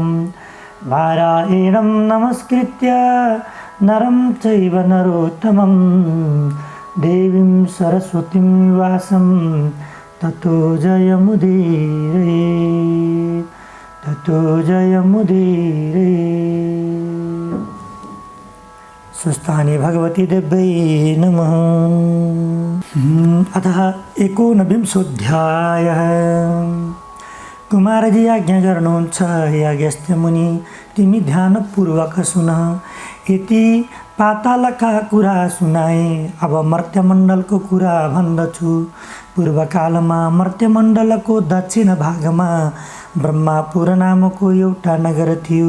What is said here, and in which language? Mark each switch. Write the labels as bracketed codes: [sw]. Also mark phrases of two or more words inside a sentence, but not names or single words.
[sa] नारायणं नमस्कृत्य नरं चैव नरोत्तमं देवीं सरस्वतीं व्यासं ततो जयमुदीरये ततो जयमुदीरये। सुस्थाने भगवती देव्यै नमः। अतः एकोनविंशोऽध्यायः। [ne] कुमारजी आज्ञा गर्नुहुन्छ, हे अगस्त्य मुनि, तिमी ध्यानपूर्वक सुन। यति पातालका कुरा सुनाए, अब मर्त्यमण्डलको कुरा भन्दछु। पूर्वकालमा मर्त्यमण्डलको दक्षिण भागमा ब्रह्मापुर नामको एउटा नगर थियो।